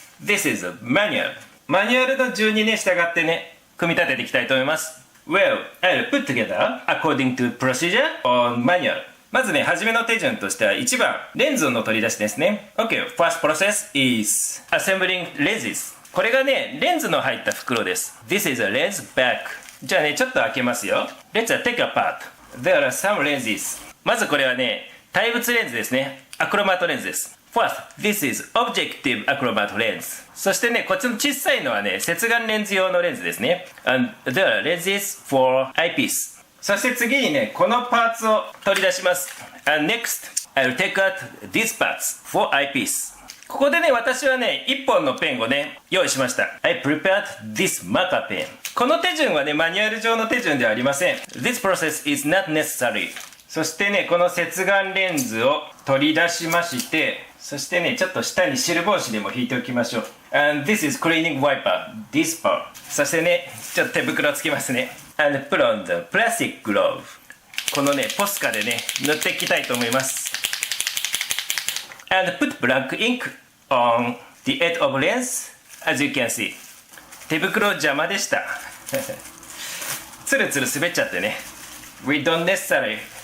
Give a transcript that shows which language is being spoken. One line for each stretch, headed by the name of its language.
English: this is a manual
Japanese: マニュアルの順にね従ってね組み立てていきたいと思います
English: Well, I'll put together according to procedure on manual
Japanese: まずね初めの手順としては1番レンズの取り出しですね
English: OK, first process is assembling lenses
Japanese: これがね、レンズの入った袋です。
English: This is a lens bag.
Japanese: じゃあね、ちょっと開けますよ。
English: Let's take apart. There are some lenses.
Japanese: まずこれはね、対物レンズですね。アクロマートレンズです。
English: First, this is objective achromat lens.
Japanese: そしてね、こっちの小さいのはね、接眼レンズ用のレンズですね。
English: And there are lenses for eyepiece.
Japanese: そして次にね、このパーツを取り出します。
English: And next, I'll take out these parts for eyepiece.
Japanese: ここでね、私はね、1本のペンをね、用意しました。
English: I prepared this marker pen.
Japanese: この手順はね、マニュアル上の手順ではありません。
English: This process is not necessary.
Japanese: そしてね、この接眼レンズを取り出しまして、そしてね、ちょっと下にシルボー紙でも引いておきましょう。
English: And this is cleaning wiper. This part.
Japanese: そしてね、ちょっと手袋をつけますね。
English: And put on the plastic glove.
Japanese: このね、ポスカでね、塗っていきたいと思います。
English: And put black ink on the edge of lens as you can see
Japanese: 手袋邪魔でしたつるつる滑っちゃってね
English: We don't necessarily